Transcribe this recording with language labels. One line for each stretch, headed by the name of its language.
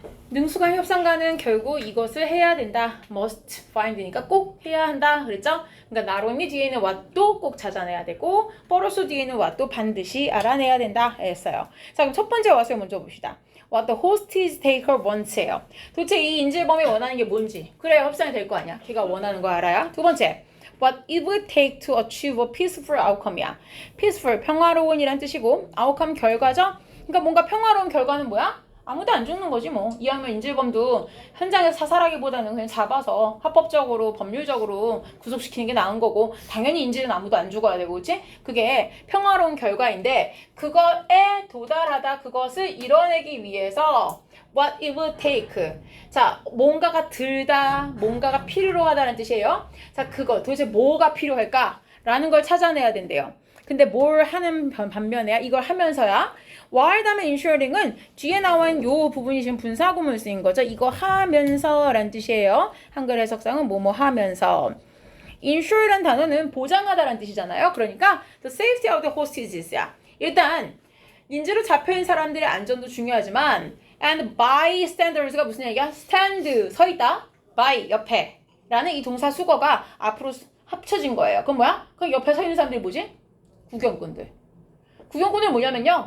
Korean: 능숙한 협상가는 결국 이것을 해야 된다. must find니까 꼭 해야 한다. 그랬죠? 그러니까
English: not only
Korean: 뒤에는 what도 꼭 찾아내야 되고
English: but also
Korean: 뒤에는 what도 반드시 알아내야 된다 했어요. 자, 그럼 첫 번째 what을 먼저 봅시다.
English: What the hostage taker wants예요.
Korean: 도대체 이 인질범이 원하는 게 뭔지 그래야 협상이 될 거 아니야. 걔가 원하는 거 알아야. 두 번째,
English: what it would take to achieve a peaceful outcome이야.
Korean: peaceful, 평화로운이란 뜻이고 outcome, 결과죠. 그러니까 뭔가 평화로운 결과는 뭐야? 아무도 안 죽는 거지 뭐. 이왕이면 인질범도 현장에서 사살하기보다는 그냥 잡아서 합법적으로 법률적으로 구속시키는 게 나은 거고 당연히 인질은 아무도 안 죽어야 되고 그치? 그게 평화로운 결과인데 그거에 도달하다 그것을 이뤄내기 위해서
English: what it will take.
Korean: 자, 뭔가가 들다, 뭔가가 필요로 하다는 뜻이에요. 자, 그거 도대체 뭐가 필요할까? 라는 걸 찾아내야 된대요. 근데 뭘 하는 반면에 이걸 하면서야 while 다음에 ensuring은 뒤에 나온 요 부분이 지금 분사구문 쓰인 거죠. 이거 하면서 라는 뜻이에요. 한글 해석상은 뭐뭐 하면서. ensure라는 단어는 보장하다라는 뜻이잖아요. 그러니까
English: the safety of the hostages야.
Korean: 일단 인질로 잡혀있는 사람들의 안전도 중요하지만
English: and bystanders
Korean: 가 무슨 얘기야? stand, 서 있다. by, 옆에 라는 이 동사 수거가 앞으로 합쳐진 거예요. 그럼 뭐야? 그 옆에 서 있는 사람들이 뭐지? 구경꾼들. 구경꾼들 뭐냐면요.